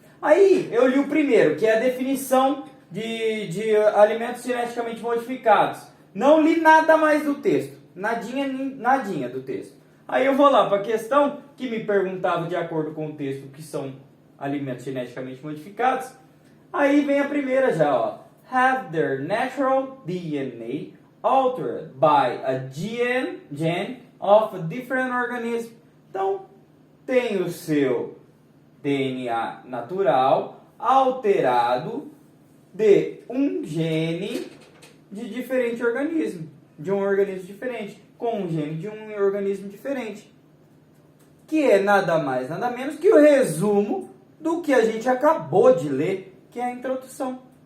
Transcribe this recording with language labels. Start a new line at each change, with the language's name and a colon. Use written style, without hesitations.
Portuguese: Aí eu li o primeiro, que é a definição de alimentos geneticamente modificados. Não li nada mais do texto, nadinha do texto. Aí eu vou lá para a questão que me perguntava de acordo com o texto o que são alimentos geneticamente modificados. Aí vem a primeira já, ó.
English: Have their natural DNA altered by a gene of a different organism.
Portuguese: Então, tem o seu DNA natural alterado de um gene de diferente organismo, de um organismo diferente, com um gene de um organismo diferente, que é nada mais, nada menos que o resumo do que a gente acabou de ler, que é a introdução.